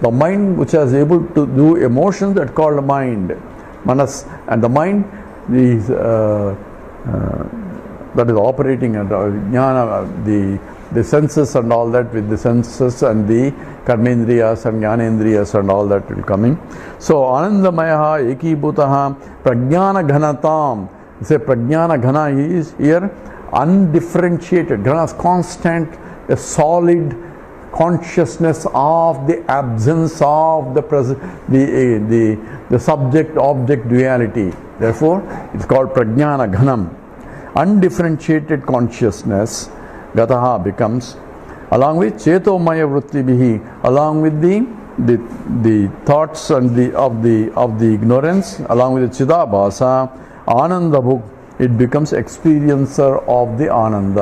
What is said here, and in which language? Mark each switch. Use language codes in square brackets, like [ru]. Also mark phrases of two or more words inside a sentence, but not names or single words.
[en] The mind which is able to do emotions, that's called mind, Manas. And the mind is that is operating at the senses and all that, with the senses and the karmendriyas and jnanendriyas and all that will come in. [sa] So आनन्दमयः एकीभूतः प्रज्ञान घनतम्. [en] Say [sa] प्रज्ञान घन [en] is here undifferentiated. Ghana is constant, a solid consciousness of the absence of the subject object duality. Therefore it's called [sa] प्रज्ञान घनम्. [en] Undifferentiated consciousness gataha becomes, along with [sa] चेतोमय वृत्तिभिः, [en] along with the thoughts and of the ignorance, along with the chidabhasa, anandabhuk, it becomes experiencer of the ananda.